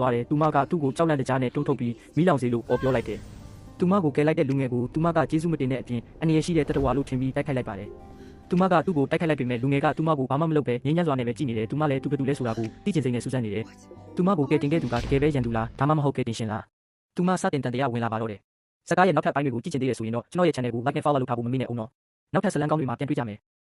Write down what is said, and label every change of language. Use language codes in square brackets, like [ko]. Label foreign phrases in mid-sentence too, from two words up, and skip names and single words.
[my] သွားတယ်သူမကသူ့ကိုကြောက်လန့်တကြားနဲ့တွန်းထုတ်ပြီးမိလောင်စေလို့အော်ပြောလိုက်တယ်သူမကိုကယ်လိုက်တဲ့လူငယ်ကိုသူမကကျေးဇူးမတင်တဲ့အပြင်အနေရရှိတဲ့တရဝါလို့ထင်ပြီးတိုက်ခိုက်လိုက်ပါတယ်သူမကသူ့ကိုတိုက်ခိုက်လိုက်ပေမဲ့လူငယ်ကသူမကိုဘာမှမလုပ်ပဲငြိမ်းချမ်းစွာနဲ့ပဲကြည့်နေတယ်သူမလည်းသူဘယ်သူလဲဆိုတာကိုသိချင်စိတ်နဲ့စူးစမ်းနေတယ်သူမကိုကယ်တင်ခဲ့သူကတကယ်ပဲရန်သူလားဒါမှမဟုတ်ကယ်တင်ရှင်လားသူမစတင်တန်တရားဝင်လာပါတော့တယ်စကားရဲ့နောက်ထပ်ပိုင်းတွေကိုကြည့်ချင်သေးတယ်ဆိုရင်တော့ကျွန်တော်ရဲ့ channel ကို [en] like and follow [my] လုပ်ထားဖို့မမေ့နဲ့အောင်နော်နောက်ထပ်ဇာတ်လမ်းကောင်းတွေမှာပြန်တွေ့ကြမယ်